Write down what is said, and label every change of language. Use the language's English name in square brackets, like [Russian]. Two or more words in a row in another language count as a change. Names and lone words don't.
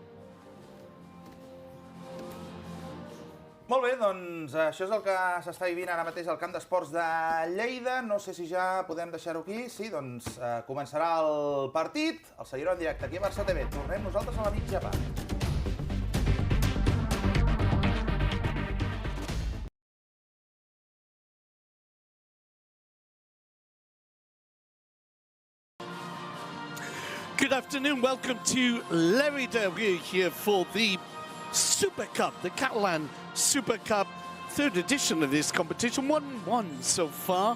[Catalan] Molt bé, doncs això és el que s'està vivint ara mateix al camp d'esports de Lleida. No sé si ja podem deixar-ho aquí. Sí, doncs començarà el partit. El seguirem en directe aquí a Barça TV. Tornem nosaltres a la mitja part. [English] Good afternoon, welcome to Lleida. We're here for the Super Cup, the Catalan Super Cup, third edition of this competition, 1-1 so far.